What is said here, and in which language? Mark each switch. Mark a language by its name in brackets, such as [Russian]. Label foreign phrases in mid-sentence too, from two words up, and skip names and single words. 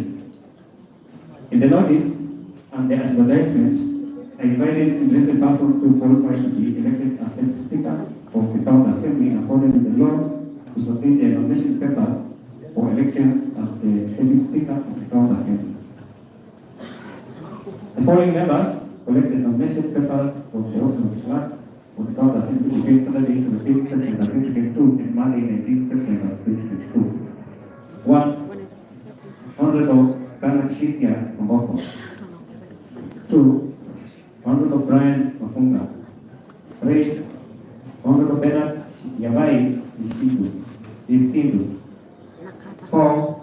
[English] In the notice and the advertisement, I invited interested persons who qualify to be elected as Deputy Speaker of the County Assembly according to the law to submit their nomination papers for elections as the Deputy Speaker of the County Assembly. The following members collected nomination papers for the office of the clerk of the County Assembly between Saturday 17 September 2022 and Monday 19 September 2022. 1. Honorable Bernard Shisia from Boko. 2. Honorable Brian Mafunga. 3. Honorable Bernard Yabai Isindu. 4.